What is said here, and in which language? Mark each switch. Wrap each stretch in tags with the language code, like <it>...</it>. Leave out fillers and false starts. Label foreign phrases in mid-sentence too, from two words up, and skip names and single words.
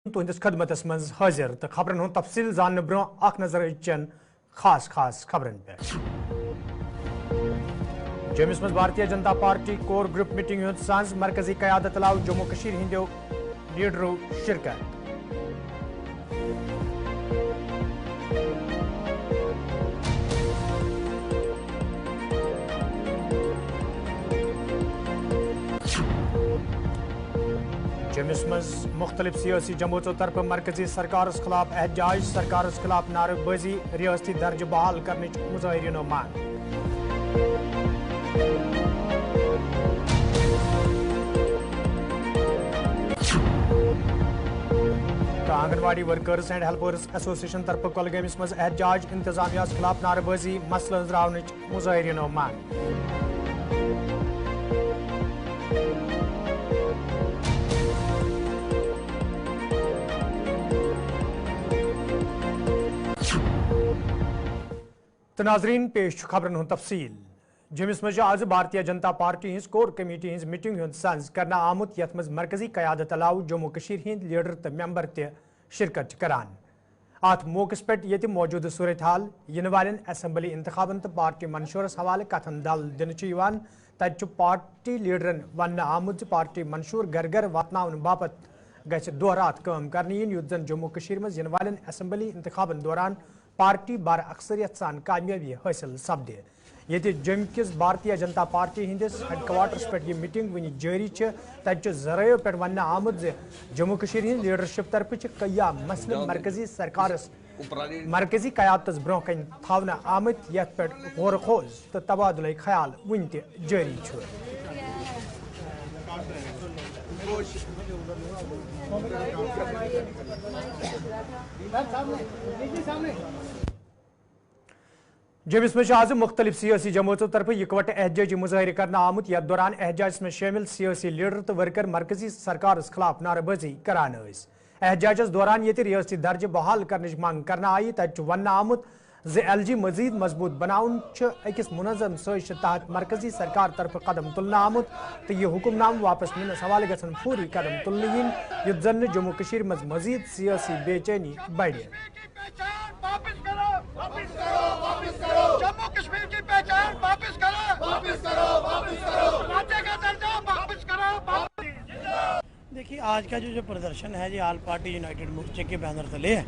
<ks>तुहंदिस खदमतस मज हाजिर तो खबरन हूं तफसील जानने ब्रो अख नजर चन खास खबरन पे जम्मू मज भारतीय जनता पार्टी कोर ग्रुप मीटिंग हुंद सांझ मरकजी क़यादत अलाव जम्मू कशीर हिंदो लीडरों शिरकत। जम्मू मज मुख्तलिफ सियासी जमातों तरफ मरकजी सरकार खिलाफ एहतजाज, सरकार खिलाफ नारेबाजी, रियासती दर्ज बहाल करने मुजाहिरीनों मांग। आंगनवाड़ी वर्कर्स एंड हेल्पर्स एसोसिएशन तरफ कुलगामिस मज एहतजाज, इंतजामिया खिलाफ नारेबाजी, मसला हजरावन मुजाहिरीनों मांग। तो नाजरीन पेश खबरन हुंद तफसील। जम्मू मज आज भारतीय जनता पार्टी हिंस कोर कमेटी हिंस मीटिंग हुंद सांझ करना आमुत यथ मज मरकजी क़यादत अलाव जम्मू कशीर हिंद लीडर तो मेंबर ते शिरकत करान। अत मौके पे ये मौजूद सूरत हाल इन वाले असम्बली इंतखाबन तो पार्टी मंशूरस हवाले कथन दल दिन तत पार्टी लीडरन वन आमुत पार्टी मंशूर घर घर वातन बापत गछ दो रात काम करने युत जन जम्मू कशीर मज इन वाले असम्बली इंतखाबन दौरान पार्टी बार अक्सरियत सान कामयाबी हासिल सपदे। ये जम्मू किस भारतीय जनता पार्टी हंदिस हेडक्वार्टर्स पे यह मीटिंग वन जारी तत जरायों पे वन आमुत जम्मू कशीर हिंद लीडरशिप तरफ कया मसले मरकजी सरकार मरकजी क़यादत ब्रो कन थवना आमत यथ पे गौर खोज तो तबादुल ख्याल वन जारी। जम्मू मज आज मुख्तलिफ सियासी जमातों तरफ इकवट एहतजाजी मुजाहिर करना आमुत यथ दौरान एहतजाज में शामिल सियासी लीडर तो वर्कर मरकजी सरकार खिलाफ नारेबाजी करान। एहतजाजस दौरान ये रियासती दर्ज बहाल करने मांग करना आई तत वन आमुत LG मजीद मजबूत बनाउन अकिस मुनज़म साजिश तहत मरकजी सरकार तरफ कदम तुलना आमुत तो यह हुक्मनाम वापस निनस हवाले गसन फौरी कदम तुलने इन युत जन जम्मू कशीर मज मजीद सियासी बेचैनी बढ़।</ks> <hi>जम्मू कश्मीर की पहचान वापस करो, वापस करो, वापस करो, राज्य का दर्जा वापस करो। देखिए आज का जो प्रदर्शन है ये ऑल पार्टी यूनाइटेड मोर्चे के बैनर तले है।</hi>